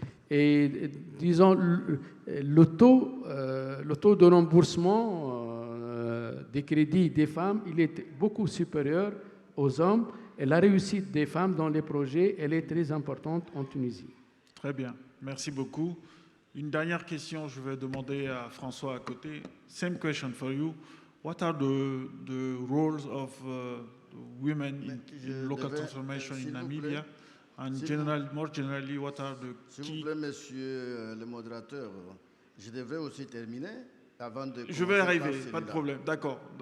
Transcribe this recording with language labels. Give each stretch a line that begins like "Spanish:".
French: Et disons, le taux de remboursement des crédits des femmes, il est beaucoup supérieur aux hommes. Et la réussite des femmes dans les projets, elle est très importante en Tunisie. Très bien, merci beaucoup. Une dernière question, je vais demander à François à côté.
English: Same question for you. What are the roles of women in local transformation in Namibia? And more generally, what are the key...
French: S'il vous plaît, monsieur le modérateur, je devrais aussi terminer avant de... Je vais arriver, pas de problème, d'accord.